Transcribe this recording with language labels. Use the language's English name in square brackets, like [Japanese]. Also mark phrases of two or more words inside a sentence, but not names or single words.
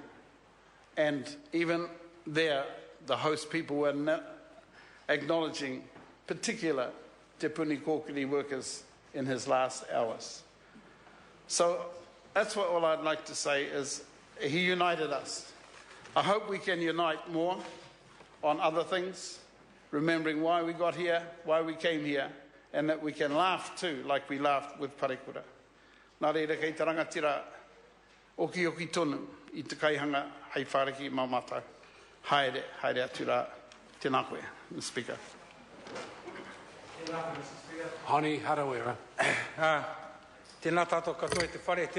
[English] And even there, the host people were acknowledging particular Te Puni Kōkiri workers in his last hours. So that's what all I'd like to say is he united us. I hope we can unite more on other things, remembering why we got here, why we came here, and that we can laugh too, like we laughed with Parekura. [Māori] Nā reira kei te rangatira oki tonu i te kaihanga hei whāreki mamatau. Haere atu rā. Tēnā koe, [English] Mr. Speaker. Honi Harawira. [Māori] Tēnā tātou katoa te whare.